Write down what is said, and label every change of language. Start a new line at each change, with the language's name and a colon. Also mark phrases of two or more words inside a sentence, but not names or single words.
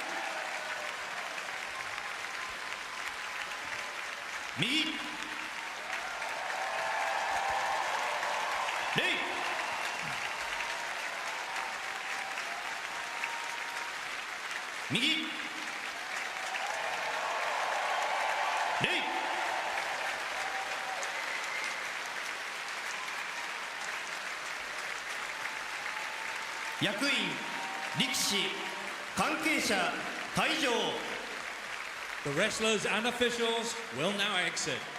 Japanese: Migi. Lei. Migi. 役員、力士、関係者、退場。
English: The wrestlers and officials will now exit.